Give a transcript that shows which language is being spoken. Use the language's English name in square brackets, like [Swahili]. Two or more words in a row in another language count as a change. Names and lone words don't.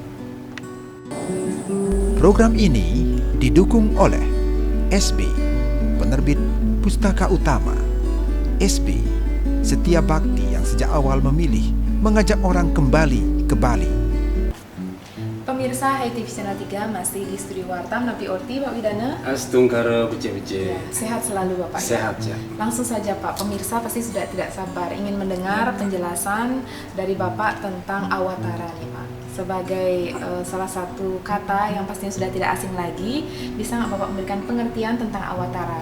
[Indonesian] Program ini didukung oleh SB, penerbit Pustaka Utama. SB, Setia Bakti yang sejak awal memilih mengajak orang kembali ke Bali. Pemirsa HiTV Channel 3 masih di Studio Wartam, [Balinese] Napi Orti, [Indonesian] Pak Widana. [Balinese] Astungkara bece-bece. [Indonesian] Sehat selalu Bapak. Sehat ya. Langsung saja Pak, pemirsa pasti sudah tidak sabar ingin mendengar penjelasan dari Bapak tentang Awatara nih Pak. Sebagai salah satu kata yang pastinya sudah tidak asing lagi, bisa nggak Bapak memberikan pengertian tentang Awatara?